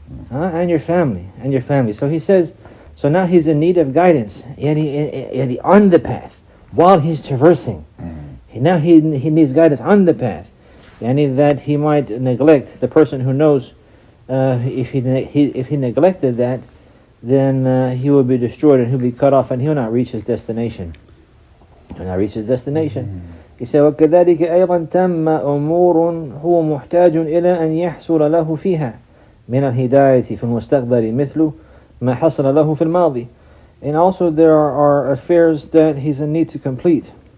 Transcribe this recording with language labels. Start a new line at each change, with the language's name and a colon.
English: And your family. So he says, so now he's in need of guidance, and on the path, while he's traversing. Now he needs guidance on the path, that he might neglect. The person who knows, if he neglected that, then he will be destroyed and he'll be cut off and he'll not reach his destination. He said,
Arabic: وَكَذَلِكَ أَيْضًا تَمَّ أُمُورٌ هُوَ مُحْتَاجٌ إِلَىٰ أَنْ يَحْصُلَ لَهُ فِيهَا من الهداية في المستقبل مثل ما حصل له في الماضي.
English: And also there are affairs that he's in need to complete.